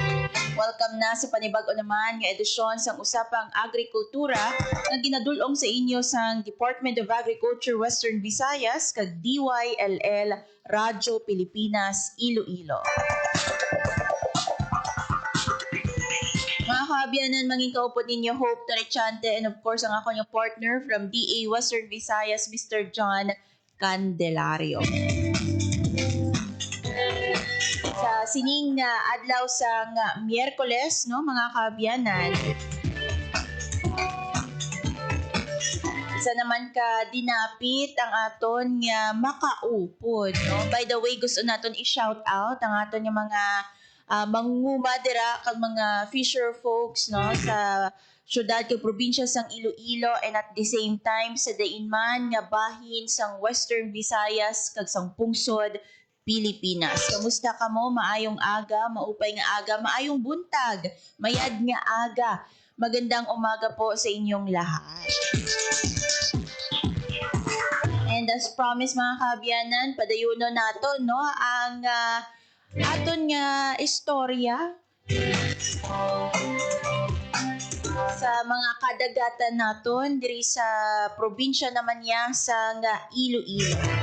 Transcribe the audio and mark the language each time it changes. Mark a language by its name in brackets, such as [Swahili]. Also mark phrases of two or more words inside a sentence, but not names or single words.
[Hiligaynon] Welcome na sa panibag-o naman nga edisyon sang Usapang Agrikultura nga ginadulong sa inyo sang Department of Agriculture Western Visayas kag DYLL Radyo Pilipinas Iloilo. Mga kaabyanan, manging kaupod ninyo Hope Torechante [English] and of course [Hiligaynon] ang ako yung partner from DA Western Visayas, Mr. John Candelario. Sa sining na adlaw sang Miyerkules, no, mga kaabyanan, isa naman ka dinapit ang aton nga makaupod, no? [English] By the way, [Hiligaynon] gusto naton i-shout out ang aton nga mga manguma dira kag mga [English] fisher folks, [Hiligaynon] no, sa syudad kag probinsya sang Iloilo [English] and at the same time [Hiligaynon] sa dainman nga bahin sang Western Visayas kag sang pungsod Pilipinas. Kamusta ka mo? Maayong aga, [Waray] maupay nga aga, [Cebuano] maayong buntag, [Kinaray-a] mayad nga aga. [Filipino] Magandang umaga po sa inyong lahat. [English] And as promised [Hiligaynon] mga kaabyanan, padayuno nato, no, ang aton nga istorya sa mga kadagatan naton diri sa probinsya naman niya sang Iloilo.